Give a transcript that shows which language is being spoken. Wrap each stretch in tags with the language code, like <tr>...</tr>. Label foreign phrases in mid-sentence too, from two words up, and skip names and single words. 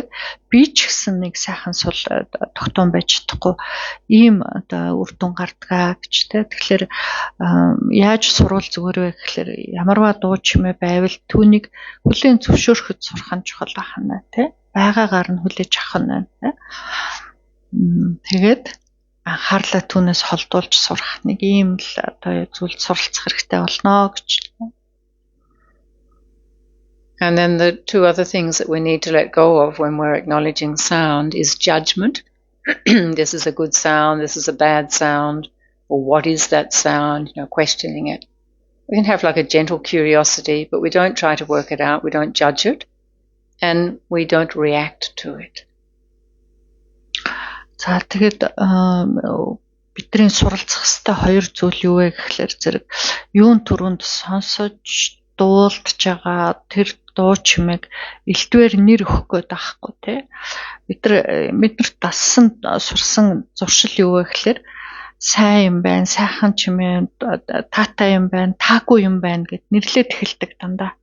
<mn>Би ч гэсэн нэг сайхан сул тогтоон байж чадахгүй ийм үр дүн гардгаа гэж тэгэхээр яаж сурвал зүгээр вэ гэхээр ямарваа дуу чимээ байвал түүнийг хүлээн зөвшөөрөхөд сурах нь чухал байна байгаагаар нь хүлээж авах нь тэгээд анхаарлаа түүнээс холдуулж сурах нэг ийм л зүйлд суралцах хэрэгтэй болно гэж.</mn> <en>And then the two other things that we need to let go of when we're acknowledging sound is judgment. This is a good sound, this is a bad sound, or what is that sound, questioning it. We can have a gentle curiosity, but we don't try to work it out, we don't judge it, and we don't react to it.</en> <mn>За тэгээд бидний суралцах хэвээр хоёр зүйл юу вэ гэхлээр зэрэг юун түрүүнд сонсож дуулдж байгаа тэр дуу чимээг элдвээр нэр өгөх гээд байхгүй биднэрт дассан сурсан зуршил юу вэ гэхлээр сайн юм байна, сайхан чимээ, таатай юм байна, таагүй юм байна гэд нэрлээд эхэлдэг дандаа.</mn>